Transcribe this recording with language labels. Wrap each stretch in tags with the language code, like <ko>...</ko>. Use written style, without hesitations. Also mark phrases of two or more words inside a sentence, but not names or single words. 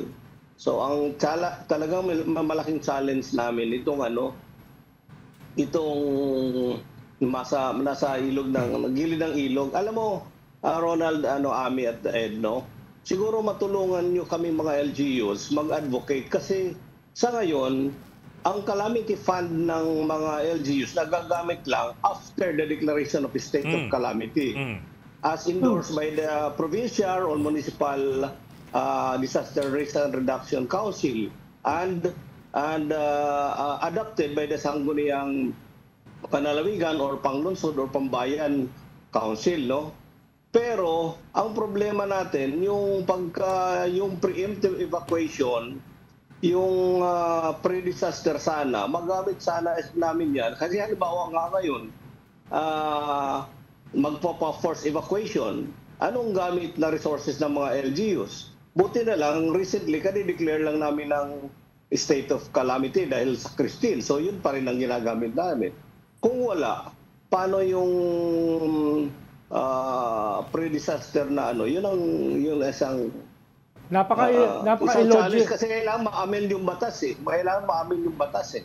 <tl>So ang talagang malaking challenge namin itong nasa ilog gilid ng ilog. Alam mo, Ronald, Ami at Ed, no? Siguro matulungan nyo kami mga LGUs mag-advocate kasi sa ngayon, ang</tl> <en>calamity fund</en> <tl>ng mga LGUs nagagamit lang</tl> <en>after the declaration of state of calamity. As endorsed by the provincial or municipal disaster risk and reduction council and adopted by the Sangguniang Panalawigan or Panglungsod or Pambayan Council, no?</en> <tl>Pero ang problema natin yung</tl> <en>preemptive evacuation</en> <tl>yung pre-disaster sana, magamit sana namin yan. Kasi halimbawa nga ngayon, magpapa-force evacuation. Anong gamit na resources ng mga LGUs? Buti na lang, recently, kani-declare lang namin ng</tl> <en>state of calamity</en> <tl>dahil sa Christine. So yun pa rin ang ginagamit namin. Kung wala, paano yung pre-disaster na ano? Yun ang isang Napaka-illogic. challenge kasi kailangan ma-amend yung batas eh. Kailangan ma-amend yung batas eh.</tl>